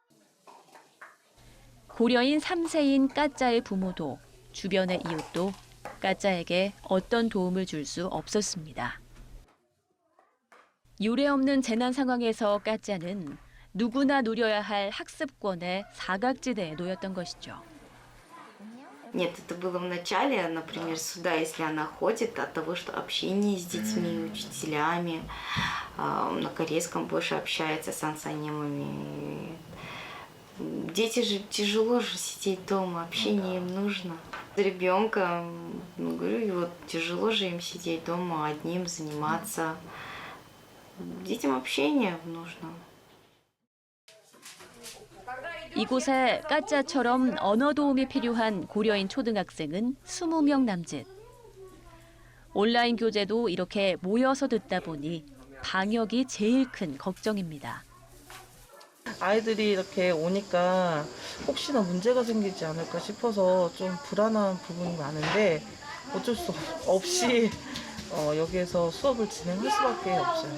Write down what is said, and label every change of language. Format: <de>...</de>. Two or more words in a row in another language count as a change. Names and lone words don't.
<ko>고려인 3세인 까짜의 부모도 주변의 이웃도 까짜에게 어떤 도움을 줄 수 없었습니다. 유례없는 재난 상황에서 까짜는 누구나 누려야 할 학습권의 사각지대에 놓였던 것이죠.</ko> <ru>Нет, это было в начале, например, сюда, если она ходит, от того, что общение с детьми, учителями, на корейском больше общается с ансанимами. Дети же тяжело же сидеть дома, общение им нужно. С ребенком, говорю, вот тяжело же им сидеть дома, одним заниматься. Детям общение нужно.</ru> <ko>이곳에 까짜처럼 언어 도움이 필요한 고려인 초등학생은 20명 남짓. 온라인 교재도 이렇게 모여서 듣다 보니 방역이 제일 큰 걱정입니다. 아이들이 이렇게 오니까 혹시나 문제가 생기지 않을까 싶어서 좀 불안한 부분이 많은데 어쩔 수 없이 여기에서 수업을 진행할 수밖에 없어요.</ko>